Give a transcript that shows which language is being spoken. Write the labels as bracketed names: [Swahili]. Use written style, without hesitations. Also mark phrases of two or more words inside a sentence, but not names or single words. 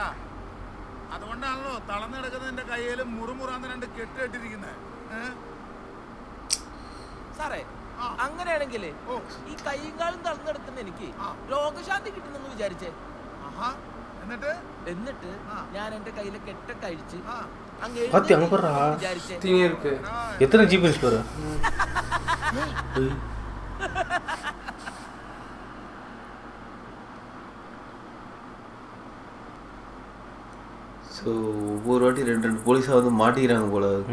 [Malayalam] അതുകൊണ്ടാണല്ലോ തളർന്നു കിടക്കുന്ന നിന്റെ കയ്യിൽ മുറുമുറാന്ന് രണ്ട് കെട്ടിട്ടിരിക്കുന്നത്. സാറേ അങ്ങനെയാണെങ്കിൽ ഈ കൈയും കാലും തളർന്നെടുക്കുന്ന എനിക്ക് രോഗശാന്തി കിട്ടുന്നെന്ന് വിചാരിച്ചേ. എന്നിട്ട് ഞാൻ എന്റെ കയ്യിലെ കെട്ടൊക്കെ അഴിച്ച് [Tamil] எத்தனை ஜிபிஎஸ் பாரு. ஸோ ஒவ்வொரு வாட்டி ரெண்டு போலீஸாக வந்து மாட்டிக்கிறாங்க போல.